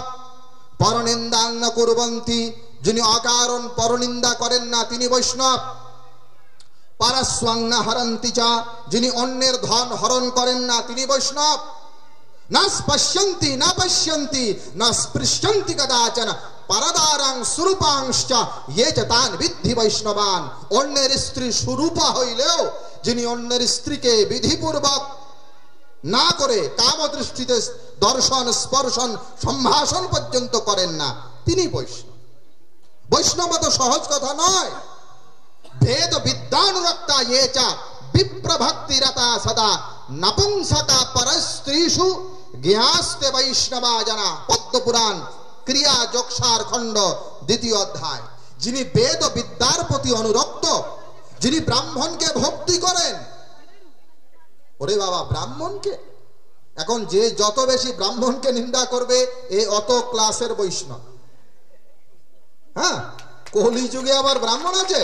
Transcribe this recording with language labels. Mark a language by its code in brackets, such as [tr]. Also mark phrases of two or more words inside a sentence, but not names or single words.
[sa] পরনিন্দাং ন কুর্বন্তি, [bn] যিনি অকারণ পরনিন্দা করেন না তিনি বৈষ্ণব। [sa] পারস্বং ন হরন্তি চ, [bn] যিনি অন্যের ধন হরণ করেন না তিনি বৈষ্ণব। [sa] না স্পশ্যন্তি না পশ্যন্তি না স্পৃশ্যন্তি কদাচন পরদারাং সুরূপাংশ্চ ये च तान् विद्धि বৈষ্ণবান। [bn] অন্যের স্ত্রী সুরূপা হইলেও যিনি অন্যের স্ত্রীকে বিধিপূর্বক না করে কামদৃষ্টিতে দর্শন স্পর্শন সম্ভাষণ পর্যন্ত করেন না তিনি বৈষ্ণব। বৈষ্ণব তো সহজ কথা নয়। [sa] भेद विद्यानुरक्ता ये च विप्र भक्ति रता सदा नपुंसका परस्त्रीषु ज्ञास्ते वैष्णवा जना। पद्म पुराण क्रिया जोगसार खंड द्वितीय अध्याय। [bn] যিনি বেদ বিদ্যার প্রতি অনুরক্ত, যিনি ব্রাহ্মণকে ভক্তি করেন। ওরে বাবা, ব্রাহ্মণকে এখন যে যত বেশি ব্রাহ্মণকে নিন্দা করবে এ অত ক্লাসের বৈষ্ণব। হ্যাঁ, কলিযুগে আবার ব্রাহ্মণ আছে?